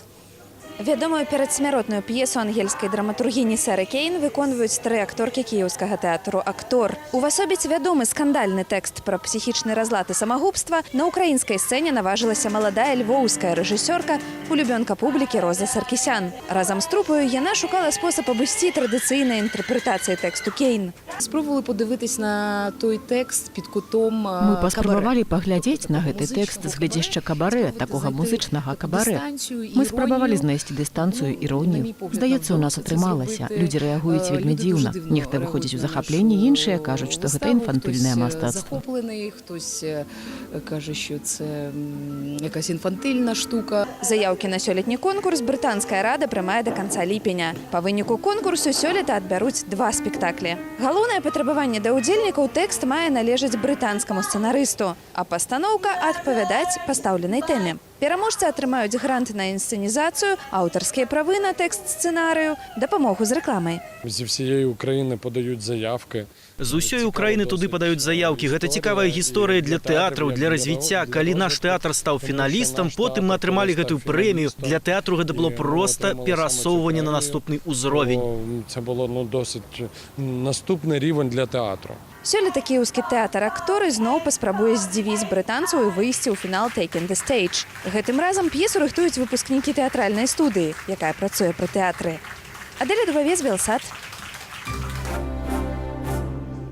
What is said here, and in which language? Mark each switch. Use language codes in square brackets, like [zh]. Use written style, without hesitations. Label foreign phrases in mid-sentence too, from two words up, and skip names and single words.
[be] Вядомую перадсмяротную п'есу ангельскай драматургіні Сары Кейн выконваюць 3 акторкі кіеўскага тэатру «Актор». Увасобіць вядомы скандальны тэкст пра псіхічны разлад і самагубства на ўкраінскай сцэне наважылася маладая львоўская рэжысёрка, улюбёнка публікі Роза Саркісян. Разам з трупою яна шукала спосаб абысці традыцыйнай інтэрпрэтацыі тэксту Кейн. [uk] Спробували подивитись на той текст під кутом кабаре. [be] Мы паспрабавалі паглядзець на гэты тэкст з глядзяшча кабаре, такога музычнага кабаре. Мы спрабавалі знайсці дыстанцыю, іронію. Здаецца, у нас атрымалася. Людзі рэагуюць вельмі дзіўна. Нехта выходзіць у захапленне, іншыя кажуць, што гэта інфантыльнае мастацтва. [uk] Захоплений, хтось каже, що це якась інфантильна штука. [be] Заяўкі на сёлетні конкурс брытанская рада прымае да канца ліпеня. Па выніку конкурсу сёлета адбяруць 2 спектаклі. Галоўнае патрабаванне да ўдзельнікаў тэкст мае належаць брытанскаму сцэнарысту, а пастаноўка адпавядаць пастаўленай тэме. Пераможцы атрымаюць грант на інсцэнізацыю, аўтарскія правы на тэкст сцэнарыю, дапамогу з рэкламай. [uk] Зі всієї України подаюць заявкі. [be] З усёй Украіны туды падаюць заяўкі. Гэта цікавая гісторыя для тэатраў, для развіцця. Калі наш тэатр стаў фіналістам, потым мы атрымалі гэтую прэмію. Для тэатру гэта было проста перасоўванне на наступны ўзровень. [uk] Це було досить наступний рівень для тэатру. [be] Сёлета кіеўскі тэатр «Актор» ізноў паспрабуе здзівіць брытанцаў і выйсці ў фінал «Taken the Stage». Гэтым разам п'есу рыхтуюць выпускнікі тэатральнай студыі, якая працуе пры тэатры. Адэля Дубавец, Белсад.